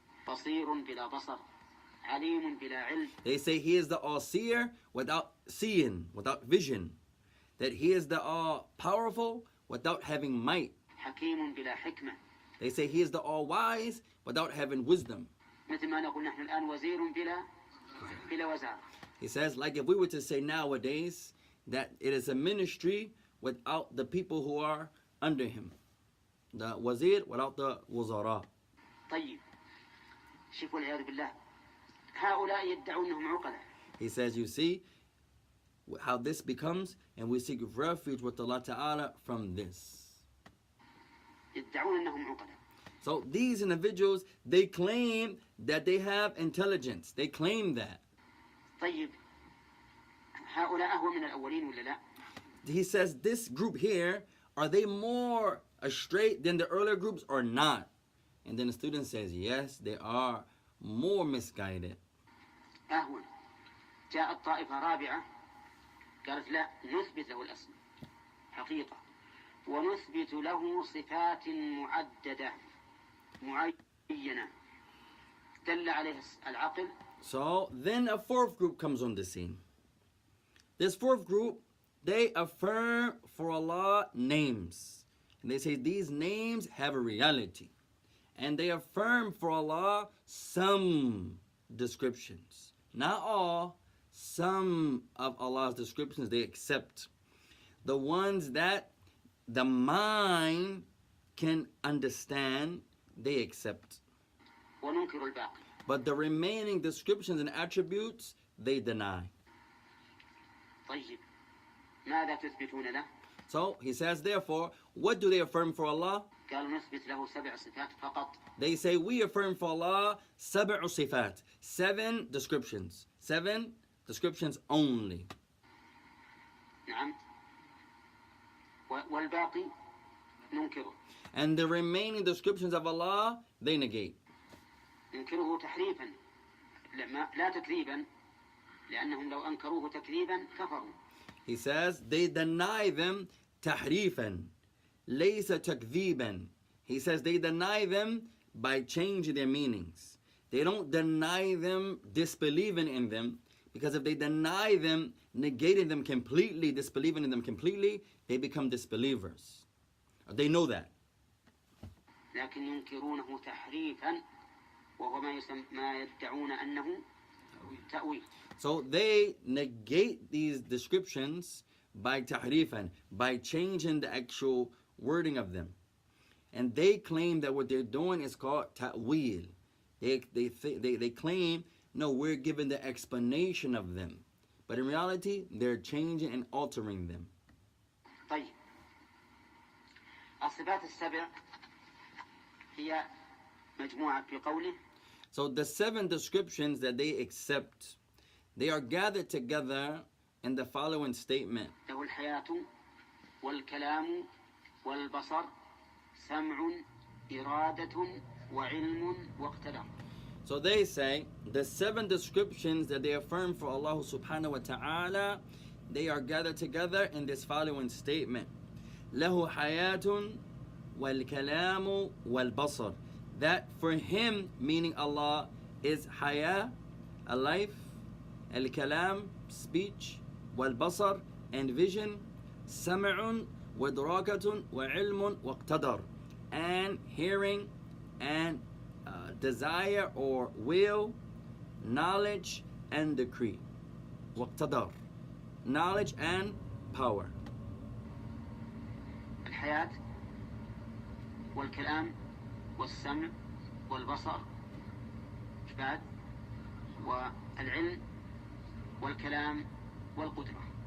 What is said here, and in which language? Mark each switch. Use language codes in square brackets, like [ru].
[ar] بصير بلا بصر. عليم بلا علم. [en] They say he is the all-seer without seeing, without vision. That he is the all-powerful without having might. [ar] حكيم بلا حكمة. [en] They say he is the all-wise without having wisdom. [ar] مثل ما نقول نحن الآن وزير بلا وزارة. [en] He says, like if we were to say nowadays that it is a ministry without the people who are under him. The wazir without the wuzara. [ar] طيب. شوفوا والعياذ بالله. هؤلاء يدعون أنهم عقلاء. [en] He says, you see how this becomes, and we seek refuge with Allah Ta'ala from this. [ar] يدعون أنهم عقلاء. [en] So these individuals, they claim that they have intelligence. They claim that. [ar] طيب. هؤلاء أهون من الأولين ولا لا؟ [en] He says, this group here, are they more astray than the earlier groups or not? And then the student says, yes, they are more misguided. [ar] أهون. جاءت طائفة رابعة قالت لا نثبت له الاسم حقيقة ونثبت له صفات معددة معينة دل عليه العقل. [en] So then a fourth group comes on the scene. This fourth group, they affirm for Allah names. And they say these names have a reality. And they affirm for Allah some descriptions. Not all, some of Allah's descriptions they accept. The ones that the mind can understand, they accept. [ar] وننكر الباقي. [en] But the remaining descriptions and attributes, they deny. [ar] طيب. ماذا تثبتون له؟ [en] So he says, therefore, what do they affirm for Allah? [ar] قالوا نثبت له 7 صفات فقط. [en] They say, we affirm for Allah 7 صفات, 7 descriptions. 7 descriptions only. [ar] نعم. والباقي ننكره. [en] And the remaining descriptions of Allah, they negate. [ar] ننكره تحريفا لا تكذيبا لأنهم لو أنكروه تكذيبا كفروا. [en] He says, they deny them [ar] تحريفا ليس تكذيبا. [en] He says they deny them by changing their meanings. They don't deny them disbelieving in them, Because if they deny them, negating them completely, disbelieving in them completely, they become disbelievers. They know that. [ar] لكن ينكرونه تحريفا وهو ما يدعون أنه تأويل. [en] So they negate these descriptions by tahrifan, by changing the actual wording of them. And they claim that what they're doing is called ta'wil. They claim, no, we're giving the explanation of them. But in reality, they're changing and altering them. [ar] طيب. الصفات السبع هي مجموعة في قوله. [en] So the 7 descriptions that they accept, they are gathered together in the following statement. [ar] له الحياة والكلام والبصر سمع إرادة وعلم واقتدار. [en] So they say the 7 descriptions that they affirm for Allah subhanahu wa ta'ala, they are gathered together in this following statement. [ar] له حياة والكلام والبصر. [en] That for him, meaning Allah, is haya, a life, al-kalam, speech, wal-basar, and vision, [ar] sam'un, wadrakatun, wa-ilmun, waqtadar, [en] and hearing, and desire or will, knowledge, and decree. Waqtadar, knowledge and power. [ar] الحياة والكلام والسمع والبصر إيش بعد؟ والعلم والكلام والقدرة.